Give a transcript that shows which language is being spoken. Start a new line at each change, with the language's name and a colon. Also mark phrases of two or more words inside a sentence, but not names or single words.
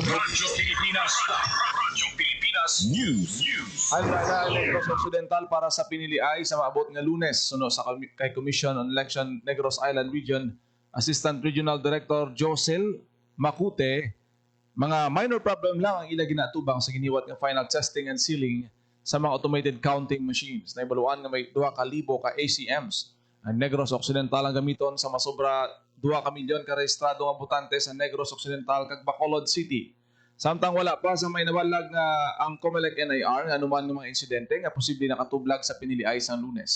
Hiligaynon: Pilipinas. Radyo Pilipinas News. Handa na Negros Occidental para sa piniliay sa maabot nga Lunes suno sa kay Commission on Election Negros Island Region Assistant Regional Director Josel Macute. Mga
English: minor problem
Hiligaynon: lang ang ila ginatubang sa giniwat nga
English: final testing and sealing sa mga automated counting machines.
Hiligaynon: Naibaluan nga may 2,000 ka ACMs. Ang Negros Occidental ang gamiton sa masobra 2 ka milyon ka rehistrado nga botante sa Negros Occidental kag Bacolod City. Samtang wala pa sa may nabalag nga ang COMELEC NIR nga anuman ng mga insidente nga posible nakatublag sa piniliay sa Lunes.